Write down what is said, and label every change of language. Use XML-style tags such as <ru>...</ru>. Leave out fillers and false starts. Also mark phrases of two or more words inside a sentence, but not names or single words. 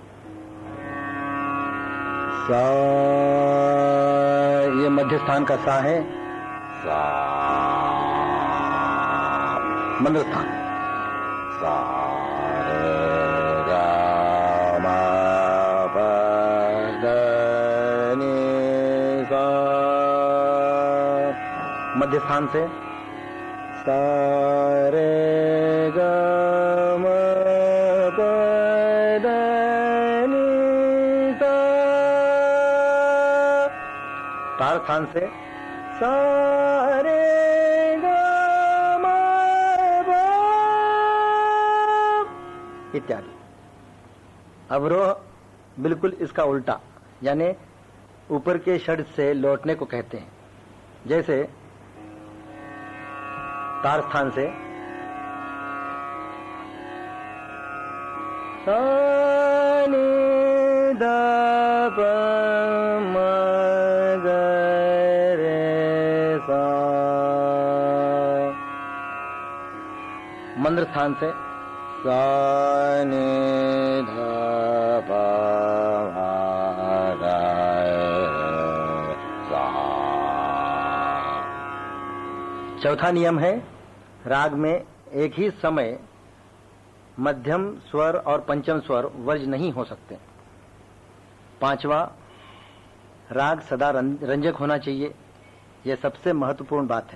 <hi>सा, ये मध्य स्थान का सा है। सा, मंद्र स्थान। सा रे गा मा पा दा नि सा मध्य स्थान से सा रे ग म प द नि सा। तार स्थान से सा रे ग म प इत्यादि। अवरोह बिल्कुल इसका उल्टा, यानी ऊपर के षड से लौटने को कहते हैं। जैसे तार स्थान से सा नि ध प म ग रे सा। मंद्र स्थान से सा नि ध प म ग सा। चौथा नियम है, राग में एक ही समय मध्यम स्वर और पंचम स्वर वर्ज नहीं हो सकते। पांचवा, राग सदा रंजक होना चाहिए, यह सबसे महत्वपूर्ण बात है।</hi>